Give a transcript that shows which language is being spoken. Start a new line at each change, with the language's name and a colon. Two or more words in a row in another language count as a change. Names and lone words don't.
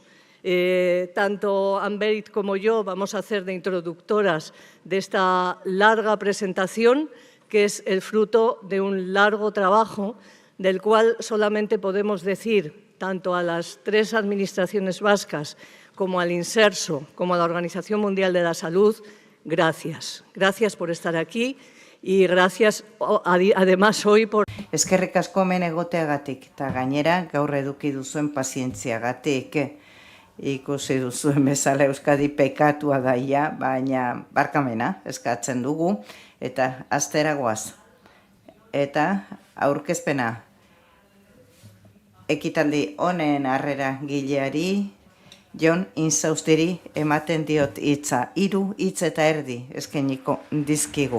Spanish: Tanto Ann-Berit como yo vamos a hacer de introductoras de esta larga presentación, que es el fruto de un largo trabajo del cual solamente podemos decir, tanto a las tres administraciones vascas como al Inserso, como a la Organización Mundial de la Salud, gracias. Gracias por estar aquí y gracias además hoy por...
Basque: Eskerrik asko hemen egoteagatik, eta gainera gaur eduki duzuen pazientziagatik. Ikusi duzuen bezala Euskadi pekatua daia, baina barkamena eskatzen dugu, eta astera goaz. Eta aurkezpena ekitaldi honen harrera gileari, Jon Insausteri ematen diot hitza, 3 hitz eta erdi eskainiko dizkigu.